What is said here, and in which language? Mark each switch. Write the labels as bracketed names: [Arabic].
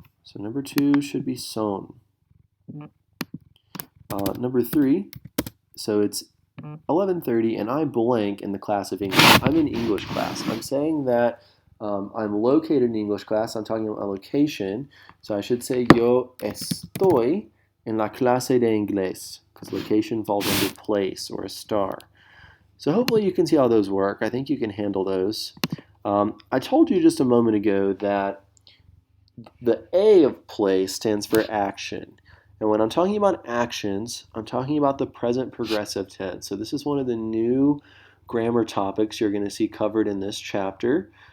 [English] So number 2 should be son. Number 3, so it's 11:30 and I blank in the class of English. I'm in English class. I'm saying that I'm located in English class. I'm talking about a location. So I should say [Spanish] yo estoy en la clase de inglés [English] because location falls under place or estar. So hopefully you can see how those work. I think you can handle those. I told you just a moment ago that the A of play stands for action. And when I'm talking about actions, I'm talking about the present progressive tense. So this is one of the new grammar topics you're going to see covered in this chapter.